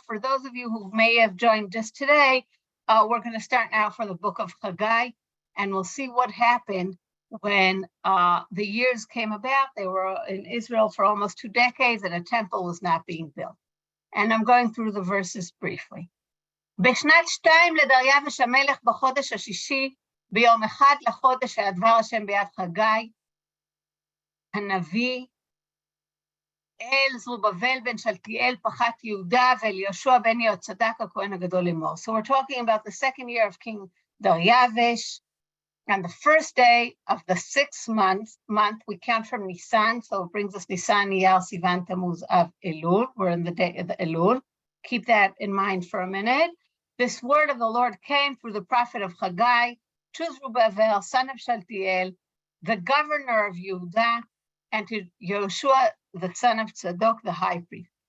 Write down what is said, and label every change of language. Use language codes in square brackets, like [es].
[en] For those of you who may have joined just today, we're going to start now from the Book of Hagai, and we'll see what happened when the years came about. They were in Israel for almost 2 decades, and a temple was not being built. And I'm going through the verses briefly. [he] בשנת 2 לדריווש המלך בחודש השישי, ביום 1 לחודש היה דבר השם ביד חגי, הנביא, אל זרובבל בן שלתיאל פחת יהודה ואל יהושע בן יהוצדק הכהן הגדול לאמור. [en] So we're talking about the second year of King Dariavish, and the first day of the 6th month, we count from Nisan, so it brings us Nisan, Iyar, Sivan, Tammuz, Av, Elul. We're in the day of the Elul. Keep that in mind for a minute. This word of the Lord came through the prophet of Hagai to Zerubbabel, son of Shaltiel, the governor of Yehuda, and to Yehoshua, the son of Tzadok, the high priest.